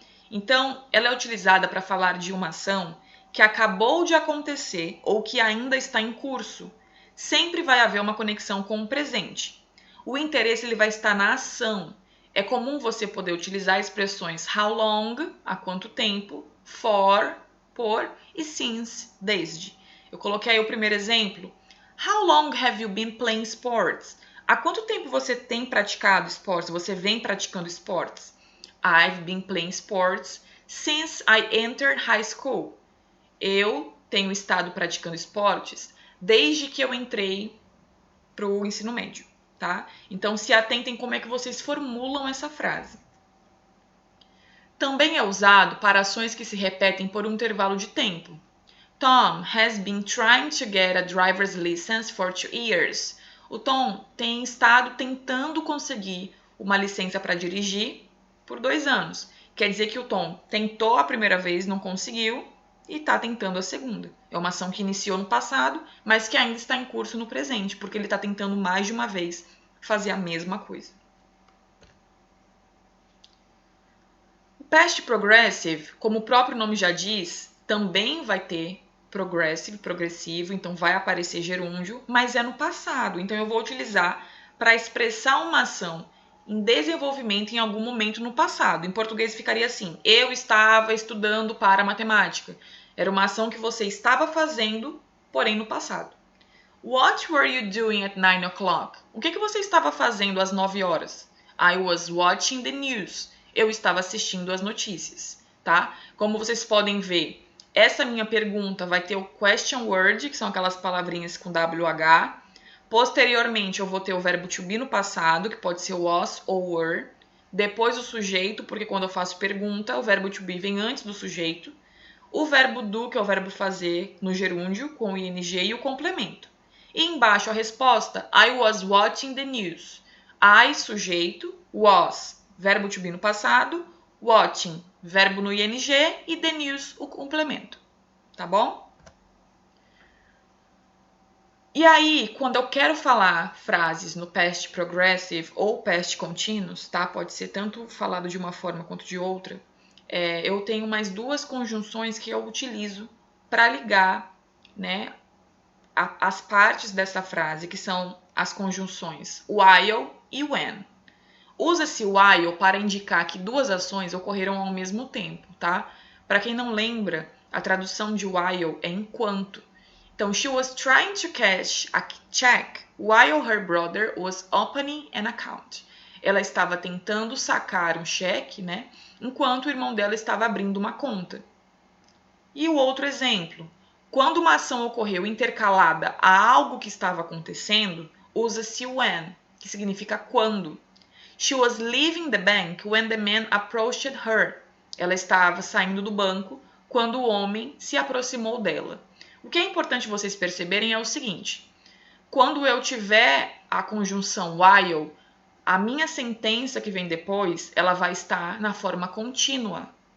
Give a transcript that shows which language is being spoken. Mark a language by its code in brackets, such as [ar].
[pt] Então, ela é utilizada para falar de uma ação que acabou de acontecer ou que ainda está em curso. Sempre vai haver uma conexão com o presente. O interesse ele vai estar na ação. É comum você poder utilizar expressões how long, há quanto tempo, for, por e since, desde. Eu coloquei aí o primeiro exemplo. [en] How long have you been playing sports? [pt] Há quanto tempo você tem praticado esportes? Você vem praticando esportes? [en] I've been playing sports since I entered high school. [pt] Eu tenho estado praticando esportes desde que eu entrei para o ensino médio, tá? Então, se atentem como é que vocês formulam essa frase. Também é usado para ações que se repetem por um intervalo de tempo. [en] Tom has been trying to get a driver's license for 2 years. [pt] O Tom tem estado tentando conseguir uma licença para dirigir por 2 anos. quer dizer que o Tom tentou a primeira vez, não conseguiu, e está tentando a segunda. É uma ação que iniciou no passado, mas que ainda está em curso no presente, porque ele está tentando mais de uma vez fazer a mesma coisa. O past progressive, como o próprio nome já diz, também vai ter progressivo, então vai aparecer gerúndio, mas é no passado. Então eu vou utilizar para expressar uma ação em desenvolvimento em algum momento no passado. Em português ficaria assim: eu estava estudando para matemática. Era uma ação que você estava fazendo, porém no passado. [en] What were you doing at 9 o'clock? [pt] O que você estava fazendo às 9 horas? [en] I was watching the news. [pt] Eu estava assistindo as notícias, tá? Como vocês podem ver, essa minha pergunta vai ter o question word, que são aquelas palavrinhas com WH. Posteriormente, eu vou ter o verbo to be no passado, que pode ser was ou were. Depois o sujeito, porque quando eu faço pergunta, o verbo to be vem antes do sujeito. O verbo do, que é o verbo fazer, no gerúndio, com o ing e o complemento. E embaixo a resposta, [en] I was watching the news. [pt] I, sujeito, was, verbo to be no passado, watching, verbo no ing e the news, o complemento. Tá bom? E aí, quando eu quero falar frases no past progressive ou past continuous, tá? Pode ser tanto falado de uma forma quanto de outra. Eu tenho mais duas conjunções que eu utilizo para ligar, né, as partes dessa frase, que são as conjunções while e when. Usa-se while para indicar que duas ações ocorreram ao mesmo tempo, tá? Para quem não lembra, a tradução de while é enquanto. Então, [en] she was trying to cash a check while her brother was opening an account. [pt] Ela estava tentando sacar um cheque, né? Enquanto o irmão dela estava abrindo uma conta. E o outro exemplo, quando uma ação ocorreu intercalada a algo que estava acontecendo, usa-se when, que significa quando. [en] She was leaving the bank when the man approached her. [pt] Ela estava saindo do banco quando o homem se aproximou dela. O que é importante vocês perceberem é o seguinte: quando eu tiver a conjunção while, a minha sentença que vem depois, ela vai estar na forma contínua.